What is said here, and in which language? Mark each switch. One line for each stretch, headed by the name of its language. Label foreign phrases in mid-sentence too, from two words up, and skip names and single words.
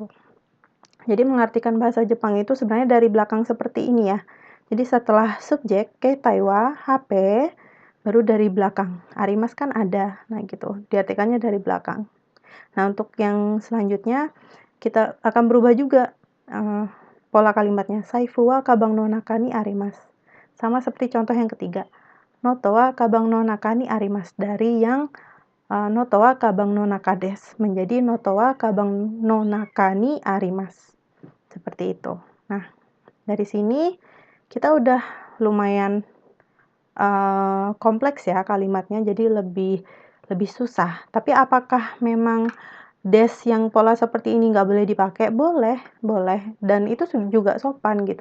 Indonesian: Jadi mengartikan bahasa Jepang itu sebenarnya dari belakang seperti ini ya. Jadi setelah subjek
Japanese: 携帯は
Indonesian: HP, baru dari belakang. Arimasu kan ada. Nah, gitu. Diartikannya dari belakang. Nah, untuk yang selanjutnya kita akan berubah juga pola kalimatnya.
Japanese: 財布はかばんの中にあります.
Indonesian: Sama seperti contoh yang ketiga.
Japanese: ノートはかばんの中にあります.
Indonesian: Dari yang
Japanese: ノートはかばんの中です
Indonesian: menjadi
Japanese: ノートはかばんの中にあります.
Indonesian: Seperti itu. Nah, dari sini kita udah lumayan kompleks ya kalimatnya, jadi lebih susah. Tapi apakah memang des yang pola seperti ini nggak boleh dipakai? Boleh. Dan itu juga sopan gitu.